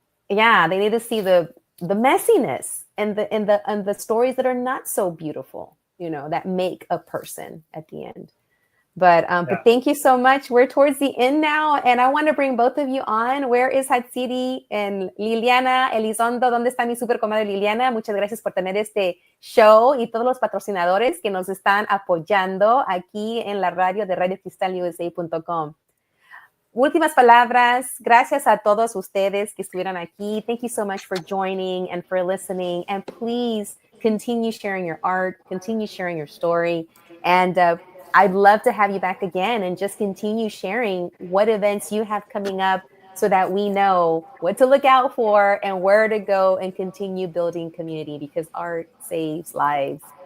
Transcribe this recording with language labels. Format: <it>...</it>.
<en>They need to see the messiness and the stories that are not so beautiful, that make a person at the end. But thank you so much. We're towards the end now, and I want to bring both of you on. Where is Hatzidi and Liliana Elizondo?</en> <es>¿Dónde está mi super comadre Liliana? Muchas gracias por tener este show y todos los patrocinadores que nos están apoyando aquí en la radio de radiocristalusa.com. Últimas palabras. Gracias a todos ustedes que estuvieron aquí.</es> <en>Thank you so much for joining and for listening. And please continue sharing your art, continue sharing your story, and I'd love to have you back again and just continue sharing what events you have coming up, so that we know what to look out for and where to go and continue building community, because art saves lives.</en>